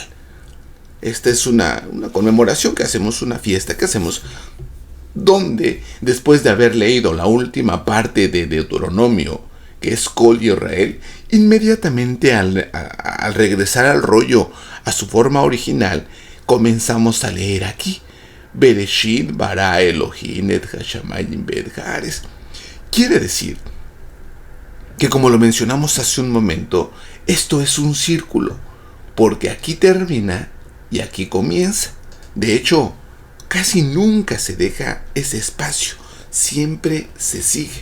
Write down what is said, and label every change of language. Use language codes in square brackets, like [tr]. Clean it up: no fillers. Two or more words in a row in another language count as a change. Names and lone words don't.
[es] Esta es una conmemoración que hacemos, una fiesta que hacemos, donde después de haber leído la última parte de Deuteronomio, que es Kol Israel, inmediatamente al regresar al rollo a su forma original, comenzamos a leer aquí [he] בראשית ברא אלוהים את השמים ואת הארץ. [es] Quiere decir que, como lo mencionamos hace un momento, Esto es un círculo, porque aquí termina y aquí comienza. De hecho, casi nunca se deja ese espacio, siempre se sigue.